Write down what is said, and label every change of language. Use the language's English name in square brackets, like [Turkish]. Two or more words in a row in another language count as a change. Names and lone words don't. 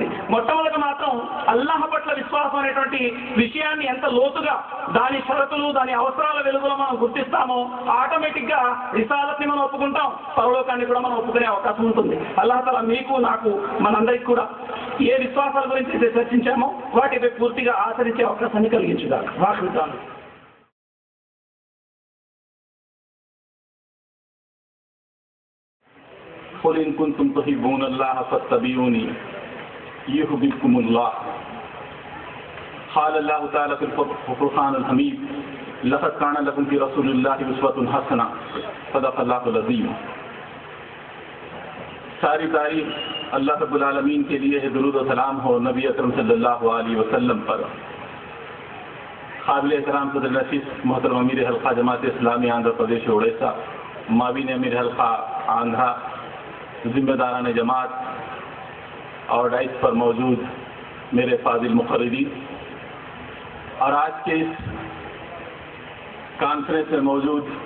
[Telugu] మొట్టమొదటి మాత్రం అల్లాహ్ పట్ల విశ్వాసం అనేటువంటి విషయాన్ని ఎంత లోతుగా దాని షరతులు, దాని అవసరాల వెలుగులో మనం గుర్తిస్తామో ఆటోమేటిక్ గా రిసాలత్ని మనం ఒప్పుకుంటాం, పరలోకాన్ని కూడా మనం ఒప్పుకునే అవకాశం ఉంటుంది. అల్లాహ్ తఆలా మీకు, నాకు, మనందరికీ కూడా ఏ విశ్వాసాల గురించి అయితే చర్చించామో వాటిపై పూర్తిగా ఆచరించే అవకాశాన్ని కలిగించుగా వాకుతాను. [Arabic] قل إن كنتم تحبون الله فاتبعوني يحببكم الله. قال الله تعالى في الفرقان الحميد لقد كان لكم في رسول الله أسوة حسنة صدق الله العظيم. [Urdu] ساری تعریف اللہ رب العالمین کے لیے ہے. درود و سلام ہو نبی اکرم صلی اللہ علیہ وسلم پر. قابل احترام صدر رئیس محترم امیر حلقہ جماعت اسلامی آندھرا پردیش اڑیسہ، معاون امیر حلقہ آندھرا، ذمہ داران جماعت اور ڈائس پر موجود میرے فاضل مقررین، اور آج کے اس کانفرنس میں موجود